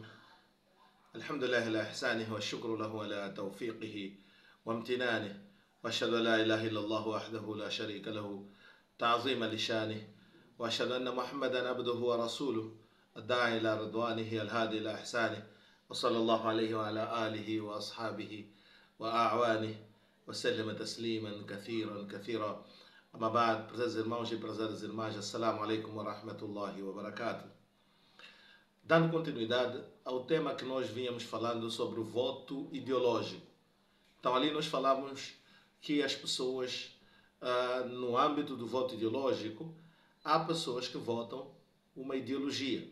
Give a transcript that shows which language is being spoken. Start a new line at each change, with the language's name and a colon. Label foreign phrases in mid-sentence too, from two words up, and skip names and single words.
Arabic: الحمد لله على إحسانه والشكر له على توفيقه وامتنانه، وأشهد أن لا إله إلا الله وحده لا شريك له تعظيما لشانه، وأشهد أن محمدا عبده ورسوله الداعي إلى رضوانه الهادي إلى إحسانه، وصلى الله عليه وعلى آله وأصحابه وأعوانه وسلم تسليما كثيرا كثيرا. أما بعد,
Portuguese: prezados irmãos e prezadas irmãs,
Arabic: assalamu alaikum wa rahmatullahi wa barakatuh.
Portuguese: Dando continuidade ao tema que nós vínhamos falando sobre o voto ideológico. Então ali nós falamos que as pessoas, no âmbito do voto ideológico, há pessoas que votam uma ideologia.